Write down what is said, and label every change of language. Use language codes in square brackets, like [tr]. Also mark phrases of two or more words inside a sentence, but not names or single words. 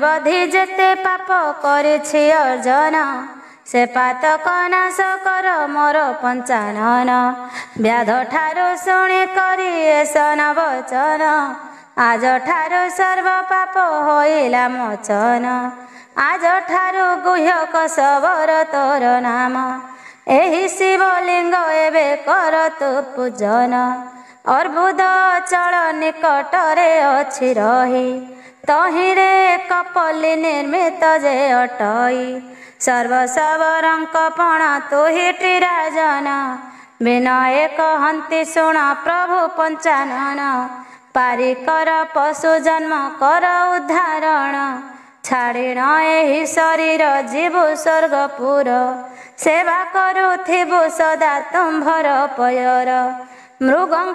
[or] ବଧି ଯେତେ ପାପ କରିଛି ଅର୍ଜନ ସେ ପାତକ ନାଶ କର ମୋର ପଞ୍ଚାନନ ବ୍ୟାଧ ଠାରୁ ଶୁଣି କରି ଏସନ ବଚନ ଆଜ ଠାରୁ ସର୍ବ ପାପ ହୋଇଲା ମୋଚନ ଆଜ ଠାରୁ ଗୁହ୍ୟକ ଶବର ତୋର ନାମ ଏହି ଶିବଲିଙ୍ଗ ଏବେ କରନ୍ତୁ ପୂଜନ ଅର୍ବୁଦ ଅଚଳ ନିକଟରେ ଅଛି ରହି ତହିଁରେ କପିଳି ନିର୍ମିତ ଯେ ଅଟଇ ସର୍ବଶବରଙ୍କ ପଣ ତୁହିଟି ରାଜନ ବିନୟ କହନ୍ତି ଶୁଣ ପ୍ରଭୁ ପଞ୍ଚାନନ ପାରି କର ପଶୁ ଜନ୍ମ କର ଉଦ୍ଧାରଣ ଛାଡ଼ିଣ ଏହି ଶରୀର ଯିବୁ ସ୍ୱର୍ଗପୁର ସେବା କରୁଥିବୁ ସଦା ତୁମ୍ଭର ପୟର ମୃଗଙ୍କ